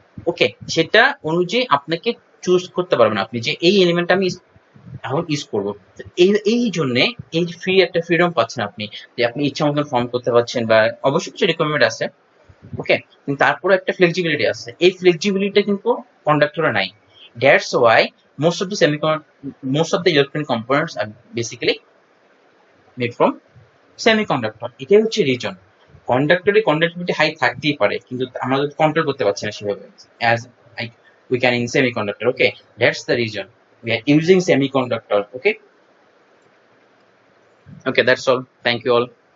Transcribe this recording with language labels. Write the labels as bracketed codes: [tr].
[bn] ওকে, সেটা অনুযায়ী আপনাকে চুজ করতে পারবেন আপনি যে এই এলিমেন্টটা আমি এখন ইউজ করবো। এই জন্য এই ফ্রি একটা ফ্রিডম পাচ্ছেন আপনি, যে আপনি ইচ্ছা মতন ফর্ম করতে পারছেন, বা অবশ্যই কিছু রিকোয়ারমেন্ট আছে, ওকে, কিন্তু তারপরে একটা ফ্লেক্সিবিলিটি আছে, এই ফ্লেক্সিবিলিটিটা কিন্তু কন্ডাক্টরে নাই। [en] That's why most of the electronic components are basically made from semiconductor. [bn] এটাই হচ্ছে রিজন। কন্ডাক্টরে কন্ডাক্টিভিটি হাই থাকতেই পারে, কিন্তু আমরা কন্ট্রোল করতে পারছি না সেভাবে, [en] as like we can in semiconductor. Okay, that's the reason we are using semiconductor. Okay, that's all. Thank you all.